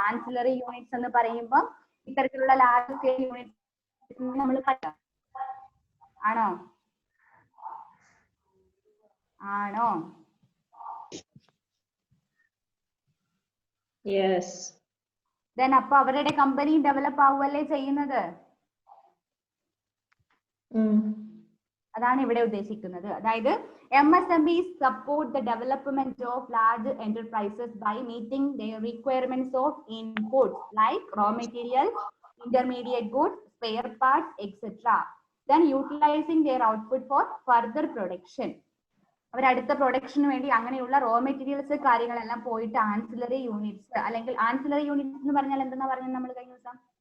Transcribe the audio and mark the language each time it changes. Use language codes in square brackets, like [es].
[ml] Ancillary units എന്ന് പറയുമ്പോൾ ഇത്തരത്തിലുള്ള ലാർജ് സ്കെയിൽ യൂണിറ്റ്സ് നമ്മൾ ആണോ? [en] Yes. [ml] ദെൻ അപ്പൊ അവരുടെ കമ്പനി ഡെവലപ്പ് ആവുകയല്ലേ ചെയ്യുന്നത്? അതാണ് ഇവിടെ ഉദ്ദേശിക്കുന്നത്. അതായത് [en] MSMEs support the development of large enterprises by meeting their requirements of inputs like raw materials, intermediate goods, spare parts, etc. Then utilizing their output for further production. [ml] അവർ അടുത്ത production വേണ്ടി അങ്ങനെയുള്ള raw materials കാര്യങ്ങളെല്ലാം പോയിട്ട് ancillary units, അല്ലെങ്കിൽ ancillary units എന്ന് പറഞ്ഞാൽ എന്താ പറഞ്ഞത് നമ്മൾ കഴിഞ്ഞ ദിവസം?